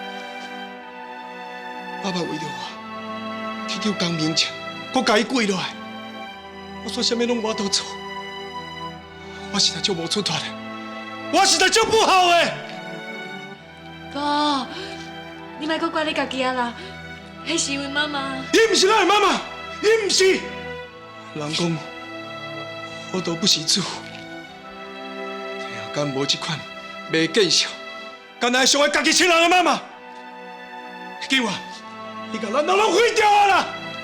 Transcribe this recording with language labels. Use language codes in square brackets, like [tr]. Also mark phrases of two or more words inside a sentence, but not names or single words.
[nan] 爸爸为着我去救江明强，搁甲伊跪落来。我说什么拢无法度做，我实在足无出头的，我实在足不好的。哥，你莫搁怪你家己啊啦，迄是因为妈妈。伊不是咱的妈妈，伊不是。人讲虎毒不食子，天啊，敢无这款袂见笑，敢若伤害家己亲人的妈妈？叫我，你甲咱拢毁掉啊啦！